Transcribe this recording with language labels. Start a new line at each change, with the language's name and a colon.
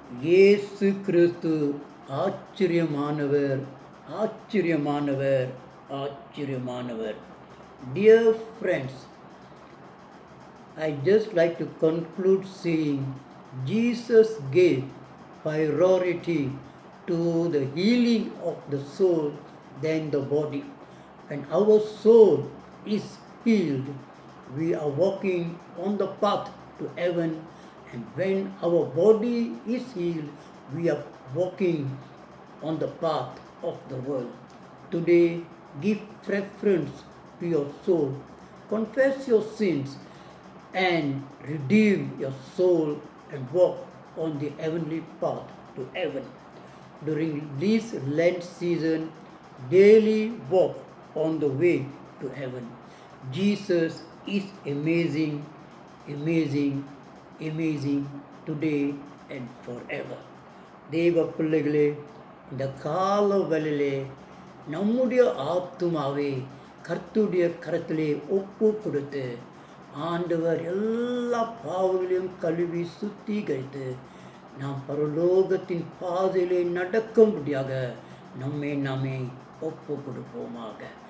Tamil: இயேசு கிறிஸ்து ஆச்சரியமானவர், ஆச்சரியமானவர், ஆச்சரியமானவர்.
English: Dear friends, I just like to conclude saying Jesus gave priority to the healing of the soul than the body. When our soul is healed, we are walking on the path to heaven, and when our body is healed, we are walking on the path of the world. Today, give preference to your soul, confess your sins, and redeem your soul and walk on the heavenly path to heaven. During this Lent season, daily walk on the way to heaven. Jesus is amazing, amazing, amazing today and forever.
Tamil: தேவ பிள்ளைகளே, இந்த கால வேளையிலே நம்முடைய ஆத்துமாவை கர்த்தருடைய கரத்திலே ஒப்பு கொடுத்து ஆண்டவர் எல்லா பாவங்களையும் கழுவி சுத்திகரித்து நாம் பரலோகத்தின் பாதையிலே நடக்கும்படியாக நாமே ஒப்பு கொடுப்போமாக.